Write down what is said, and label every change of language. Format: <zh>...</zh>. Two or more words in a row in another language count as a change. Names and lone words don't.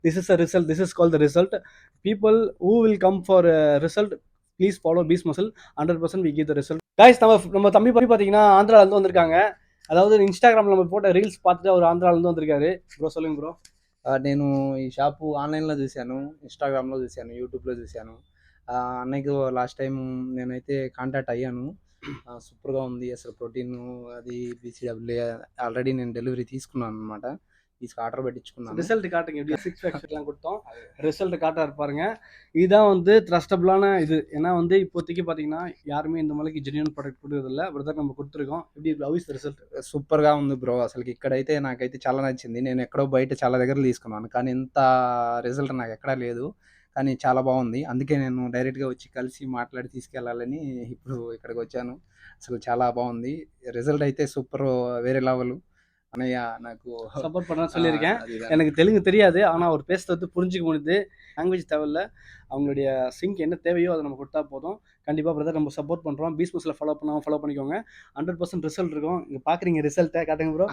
<en>This is a result. This is called the result. People who will come for a result, please follow Beast Muscle. 100% we give the result. Guys,</en> <ta>நம்ம தம்பி பார்த்தீங்கன்னா ஆந்திரால இருந்து வந்திருக்காங்க. அதாவது இன்ஸ்டாகிராம்ல நம்ம போட்ட ரீல்ஸ் பார்த்துட்டு அவர் ஆந்திரால இருந்து வந்திருக்காரு. ப்ரோ சொல்லுங்க ப்ரோ.</ta> <te>నేను ఈ షాపు ఆన్లైన్లో చూశాను, ఇన్స్టాగ్రామ్లో చూశాను, యూట్యూబ్లో చూశాను. అన్నయ్యకు</te> <en>last time</en> <te>నేనైతే కాంటాక్ట్ అయ్యాను. సూపర్గా ఉంది అసలు. ప్రోటీన్ అది బీసీడబ్ల్యూ ఆల్రెడీ నేను డెలివరీ తీసుకున్నాను అనమాట.</te> <ta>ஆர்டர் பண்ணிச்சுக்குన్నాను. ரிசல்ட் காட்டுங்க. எப்படி 6 பேக்ஸ் எல்லாம் கொடுத்தோம், ரிசல்ட் காட்ட இருப்பாருங்க. இதுதான் வந்து ட்ரஸ்டபிளான இது. ஏன்னா வந்து இப்போதைக்கு பார்த்தீங்கன்னா யாருமே இந்த மாதிரிக்கு</ta> <en>genuine product</en> <ta>கொடுக்குறதில்ல. பிரதர் நம்ம கொடுத்துருக்கோம். எப்படி</ta> <en>how is the result?</en> <te>సూపర్గా ఉంది బ్రో. అసలుకి ఇక్కడైతే నాకైతే చాలా నచ్చింది. నేను ఎక్కడో బయట చాలా దగ్గర తీసుకున్నాను, కానీ ఇంత రిజల్ట్ నాకు ఎక్కడా లేదు. కానీ చాలా బాగుంది. అందుకే నేను డైరెక్ట్గా వచ్చి కలిసి మాట్లాడి తీసుకెళ్ళాలని ఇప్పుడు ఇక్కడికి వచ్చాను. అసలు చాలా బాగుంది. రిజల్ట్ అయితే సూపర్, వేరే లెవెల్. அனையா నాకు</te> <ta>சப்போர்ட் பண்ண சொல்லியிருக்கேன். எனக்கு தெலுங்கு தெரியாது, ஆனால் அவர் பேசுறது வந்து புரிஞ்சுக்க முடியுது. லாங்குவேஜ் தேவையில்ல, அவங்களுடைய சிங்க் என்ன தேவையோ அதை நம்ம கொடுத்தா போதும். கண்டிப்பாக பிரதர் நம்ம சப்போர்ட் பண்ணுறோம். பீஸ் மஸ்ல ஃபாலோ பண்ணாமல் ஃபாலோ பண்ணிக்கோங்க. 100% ரிசல்ட் இருக்கும். இங்கே பார்க்குறீங்க ரிசல்ட்டை காட்டுங்க ப்ரோ.</ta>